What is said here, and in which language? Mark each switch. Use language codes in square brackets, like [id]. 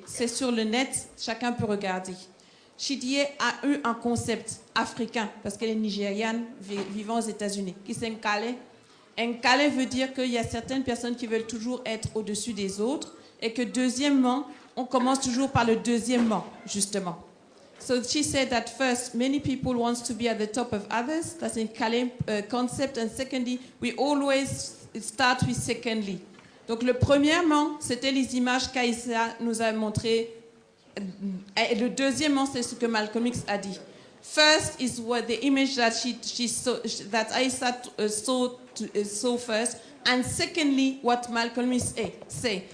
[fr] C'est sur le net, chacun peut regarder. Chidie a eu un concept africain, parce qu'elle est nigériane vivant aux États-Unis, qui s'est Nkale. Nkale veut dire qu'il y a certaines personnes qui veulent toujours être au-dessus des autres, et que deuxièmement, on commence toujours par le deuxièmement, justement. [en] So she said that first, many people want to be at the top of others. That's in Nkale concept. And secondly, we always start with secondly. [fr] Donc le premièrement, c'était les images qu'Aïssa nous a montrées. Et le deuxièmement, c'est ce que Malcolm X a dit. [en] First is what the image that that Aïssa saw first, and secondly, what Malcolm X say.